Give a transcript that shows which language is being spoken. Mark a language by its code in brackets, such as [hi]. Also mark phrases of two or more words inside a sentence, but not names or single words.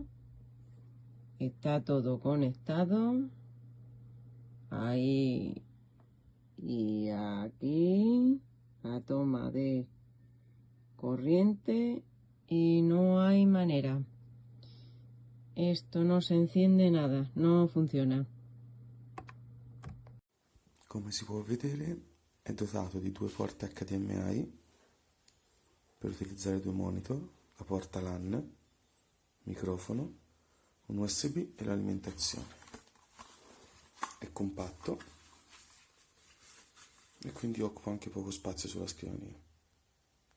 [es] Está todo conectado. Ahí y aquí la toma de corriente y no hay manera. Esto no se enciende nada, no funziona. [it] Come si può vedere è dotato di due porte HDMI per utilizzare due monitor, la porta LAN, microfono, un USB e l'alimentazione. È compatto e quindi occupa anche poco spazio sulla scrivania.